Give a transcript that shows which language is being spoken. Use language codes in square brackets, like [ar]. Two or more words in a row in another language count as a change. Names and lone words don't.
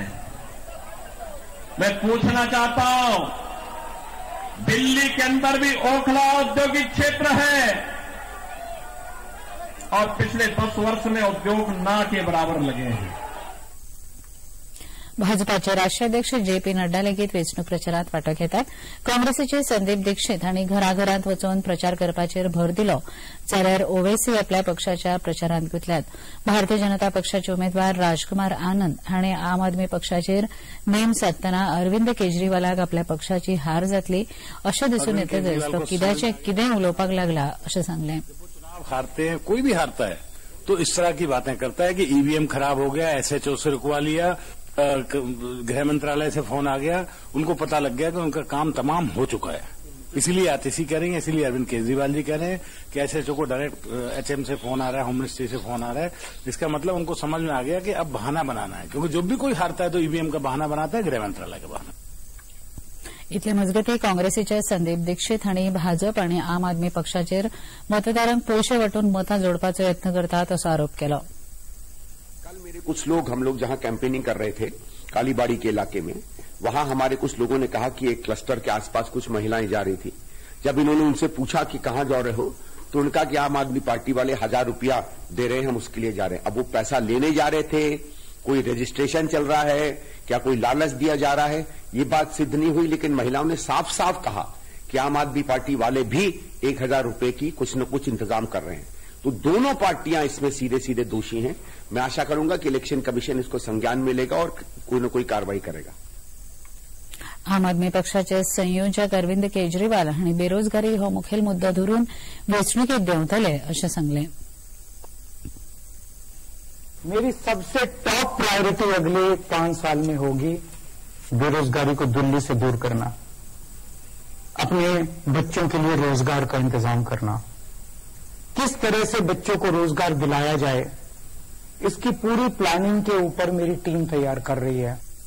[hi] मैं पूछना चाहता हूं, दिल्ली के अंदर भी ओखला औद्योगिक क्षेत्र है और पिछले 10 वर्ष में उद्योग ना के बराबर लगे हैं. [kok] भाजपाचे राष्ट्रीय अध्यक्ष जेपी नड्डा लेगीत वेंचणूक प्रचारात वांटो घेतात. काँग्रेसीचे संदीप दीक्षित हांणी घराघरांत वचून प्रचार करपाचेर भर दिलो, जाल्यार ओवेसी आपल्या पक्षाच्या प्रचारांत गुंतल्यात. भारतीय जनता पक्षाचे उमेदवार राजकुमार आनंद हांणी आम आदमी पक्षाचेर नेम साधतना अरविंद केजरीवालाक आपल्या पक्षाची हार जातली अशें दिसून येतकच तो कित्याचें कितें उलोवपाक लागला अशें सांगलें. [hi] हारते हैं, कोई भी हारता है तो इस तरह की बातें करता है कि ईवीएम खराब हो गया, एसएचओ से रुकवा लिया, गृह मंत्रालय से फोन आ गया, उनको पता लग गया कि उनका काम तमाम हो चुका है. इसीलिए आतिशी कह रही है, इसीलिए अरविंद केजरीवाल जी कह रहे हैं कि एसएचओ को डायरेक्ट एचएम से फोन आ रहा है, [en] home ministry [hi] से फोन आ रहा है. इसका मतलब उनको समझ में आ गया कि अब बहाना बनाना है, क्योंकि जब भी कोई हारता है तो ईवीएम का बहाना बनाता है, गृह मंत्रालय का बहाना. [kok] इतले मजगती काँग्रेसीचे संदीप दीक्षित हांणी भाजप आनी आम आदमी पक्षाचेर मतदारांक पयशे वांटून मतां जोडपाचो यत्न करतात असो आरोप केलो. [hi] कल मेरे कुछ लोग, हम लोग जहां कैंपेनिंग कर रहे थे कालीबाड़ी के इलाके में, वहां हमारे कुछ लोगों ने कहा कि एक क्लस्टर के आसपास कुछ महिलाएं जा रही थी. जब इन्होंने उनसे पूछा कि कहां जा रहे हो, तो उनका कि आम आदमी पार्टी वाले 1000 रुपया दे रहे हैं, हम उसके लिए जा रहे हैं. अब वो पैसा लेने जा रहे थे, कोई रजिस्ट्रेशन चल रहा है, क्या कोई लालच दिया जा रहा है, ये बात सिद्ध नहीं हुई. लेकिन महिलाओं ने साफ साफ कहा कि आम आदमी पार्टी वाले भी 1000 रुपए की कुछ न कुछ इंतजाम कर रहे हैं. तो दोनों पार्टियां इसमें सीधे सीधे दोषी हैं. मैं आशा करूंगा कि [en] election commission [hi] इसको संज्ञान में लेगा और कोई न कोई कार्रवाई करेगा. [kok] आम आदमी पक्षाचे संयोजक अरविंद केजरीवाल हांणी बेरोजगारी हो मुखेल मुद्दो धरून वेंचणुकेक देंवतले अशें सांगलें. [hi] मेरी सबसे [en] top priority [hi] अगले 5 साल में होगी बेरोजगारी को दिल्ली से दूर करना, अपने बच्चों के लिए रोजगार का इंतजाम करना, किस तरह से बच्चों को रोजगार दिलाया जाए, इसकी पूरी प्लानिंग के ऊपर मेरी टीम तैयार कर रही है.